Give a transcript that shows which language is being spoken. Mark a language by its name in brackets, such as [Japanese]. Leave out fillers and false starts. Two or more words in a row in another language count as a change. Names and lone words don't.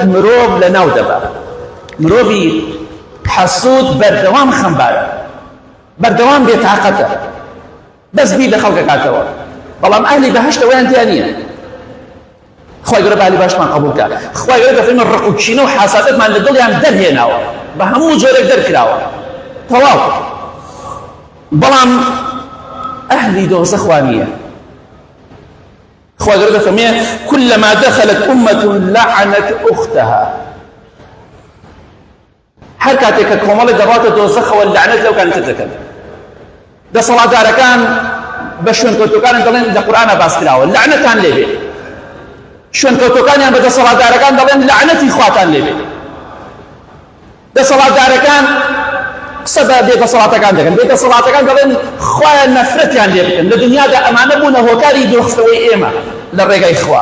[Central Kurdish] مرۆڤ لەناو دەبا مرۆڤی حەسوود بەردەوام خەمبارە بەردەوام بێتاقەتە بەس بیر لە خەڵکە کاتەوە بەڵام ئەهلی بەهەشت ئەوەیان تیا نییە خوای گەورە بەهلی باشمان قبول کات خوای گەورە دەفەرمێ ڕقوچینە و حەسادەتمان لە دڵیان دەرهێناوە بە هەموو جۆرێک دەرکراوە تەواو بەڵام ئەهلی دۆزەخ وا نییە خوای گەورە دەفەرمێ [Arabic] كلما دخلت أمة لعنت أختها [Central Kurdish] هەر کاتێک کە کۆمەڵێک دەڕاتە دۆزەخەوە لەعنەت لەو کانتر دەکەن دەسەڵاتدارەکان بە شوێنکەوتوەکانیان دەڵێن لە قورئانە باس کراوە لەعنەتان لێبێ شوێنکەوتوەکانیان بە دەسەڵاتدارەکان دەڵێن لەعنەتی خواتان لێبێ دەسەڵاتدارەکان قسە بە بێدەسەڵاتەکان دەکەن، بێدەسەڵاتەکان دەڵێن خۆیان نەفرەتیان لێ بکەن، لە دنیادا ئەمانە بوونە هۆکاری دۆخستەوەی ئێمە لە ڕێگای خوا.